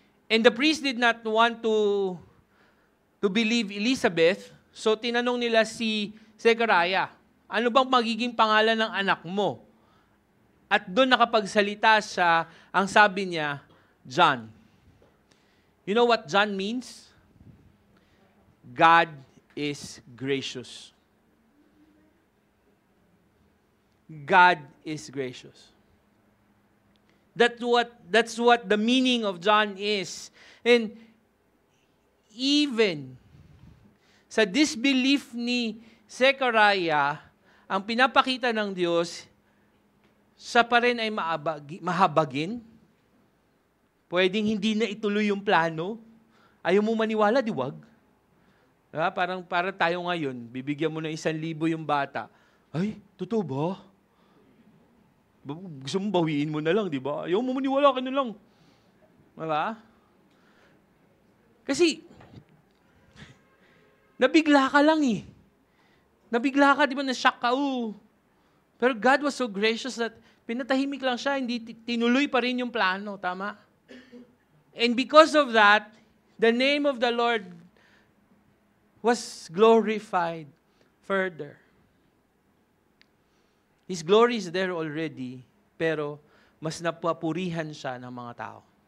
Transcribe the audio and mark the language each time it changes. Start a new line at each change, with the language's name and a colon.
English: And the priest did not want to believe Elizabeth, so
Filipino: tinanong nila si Zechariah, ano bang magiging pangalan ng anak mo? At doon nakapagsalita siya, ang sabi niya, John.
English: You know what John means? God is gracious. God is gracious. That's what the meaning of John is.
Filipino: And even sa disbelief ni Zechariah, ang pinapakita ng Diyos, siya pa rin ay mahabagin. Pwedeng hindi na ituloy yung plano. Ayaw mo maniwala, diwag. Diba? Parang tayo ngayon, bibigyan mo ng 1,000 yung bata. Ay, totoo ba? Gusto mo bawiin mo na lang, di ba? Ayaw mo maniwala ka na lang. Diba? Kasi, nabigla ka lang eh. Nabigla ka, di ba? Na-shock ka, Pero
English: God was so gracious that
Filipino: pinatahimik lang siya, hindi tinuloy pa rin yung plano, tama?
English: And because of that, the name of the Lord was glorified further. His glory is there already,
Filipino: pero mas napapurihan siya ng mga tao.